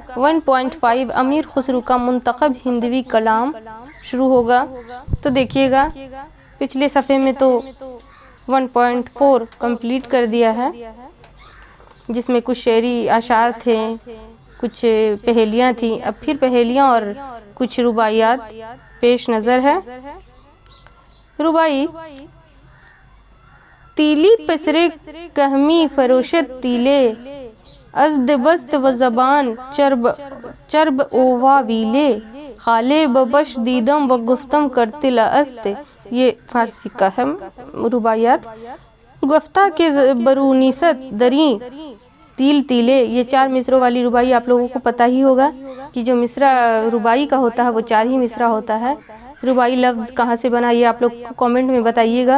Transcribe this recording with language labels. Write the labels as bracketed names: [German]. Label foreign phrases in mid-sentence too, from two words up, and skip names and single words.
[Urdu] 1.5 امیر خسرو کا منتخب ہندوی کلام شروع ہوگا، تو دیکھیے گا پچھلے صفحے میں تو 1.4 کمپلیٹ کر دیا ہے، جس میں کچھ شعری اشعار تھے، کچھ پہیلیاں تھیں، اب پھر پہیلیاں اور کچھ رباعیات پیش نظر ہے۔ [Persian] رباعی: تیلی پسرے کہمی فروشت تیلے، ازد بست و زبان چرب اووا ویلے، خالے ببش دیدم و گفتم کرتل است۔ [Urdu] یہ فارسی کا ہے رباعیات۔ [Persian] گفتہ کے برونیست دریں تیل تیلے، [Urdu] یہ 4 مصروں والی رباعی آپ لوگوں کو پتہ ہی ہوگا کہ جو مصرع رباعی کا ہوتا ہے وہ 4 ہی مصرع ہوتا ہے۔ رباعی لفظ کہاں سے بنا یہ آپ لوگ کامنٹ میں بتائیے گا۔